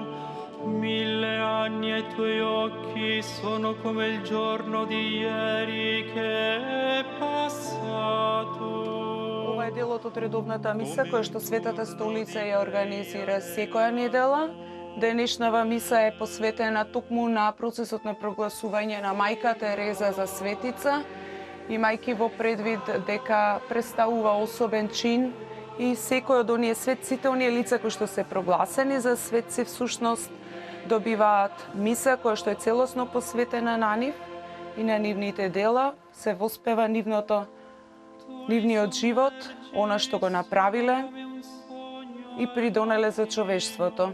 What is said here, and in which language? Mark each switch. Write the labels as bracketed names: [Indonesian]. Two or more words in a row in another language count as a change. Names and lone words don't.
[Italian] 1000 anni ai tuoi occhi sono come il giorno di ieri che è passato. [Macedonian] Ова е делот од редовната миса која што Светата столица ја организира секоја недела. Денешнава миса е посветена токму на процесот на прогласување на мајка Тереза за светица, имајќи во предвид дека представува особен чин и секој од оние светците, оние лица кои што се прогласени за светци всушност добиваат миса која што е целосно посветена на нив и на нивните дела, се воспева нивниот живот, она што го направиле и придонеле за човештвото.